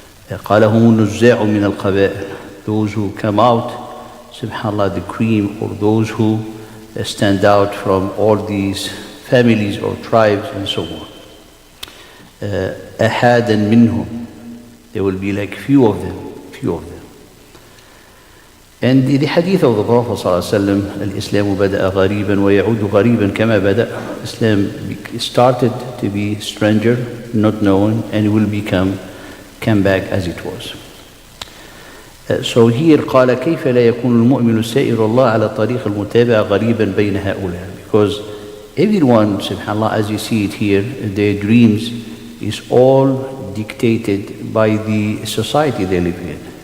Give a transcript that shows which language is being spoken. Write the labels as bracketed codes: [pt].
[ar] قال هم النزاع من القبائل, [en] those who come out, subhanallah, the cream, or those who stand out from all these families or tribes and so on. [ar] أحادا منهم, [en] there will be like few of them. And the hadith of the Prophet [ar] ﷺ, الإسلام بدأ غريبا ويعود غريبا كما بدأ. [en] Islam started to be stranger, not known, and it will come back as it was. So here [ar] قال كيف لا يكون المؤمن سائر الله على طريق المتابعة غريبا بين هؤلاء, [en] because everyone, subhanallah, as you see it here, their dreams is all dictated by the society they live in.